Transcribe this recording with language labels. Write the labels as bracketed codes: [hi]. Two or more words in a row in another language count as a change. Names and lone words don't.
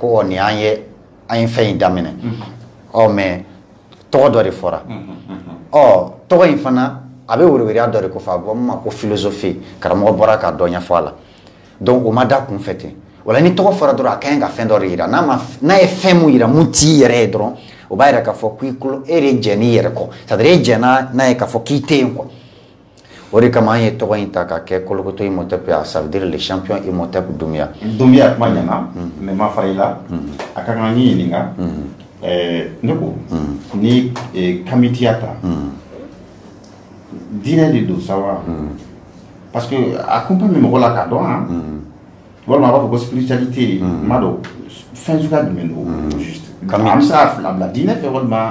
[bm] ko nin an ye fɛn in daminɛ mais tɔgɔ dɔ de fɔra tɔgɔ in fana a bɛ wɛrɛwɛrɛya dɔ de ko fɔ a bɔ min ma ko philosophie karamɔgɔ bɔra ka dɔ ɲɛfɔ a la donc o ma da kun fɛ ten wala ni tɔgɔ fɔra dɔrɔn a ka ɲi ka fɛn dɔ de yira n'a ye fɛn mun yira mun t'i yɛrɛ ye dɔrɔn o b'a yira k'a fɔ k'i kulo e de jɛn'i yɛrɛ kɔ c'est-à-dire e jɛnna n'a ye k'a fɔ k'i tɛ yen quoi o de kama an ye tɔgɔ in ta ka kɛ Kolokoto Imhotep ya [fr] ça veut dire le champion [bm] Imhotep Doumbia kuma ɲɛna mais ma fara i la a ka kan ni ɲininka ne ko ni Kamitiya ta diinɛ de don sa wa [fr] parce que [bm] a kun bɛ mɔgɔ la k'a dɔn walima a b'a fɔ ko spiritualité ma dɔn fɛn suguya jumɛn don juste an bɛ se k'a fila bila diinɛ fɛ walima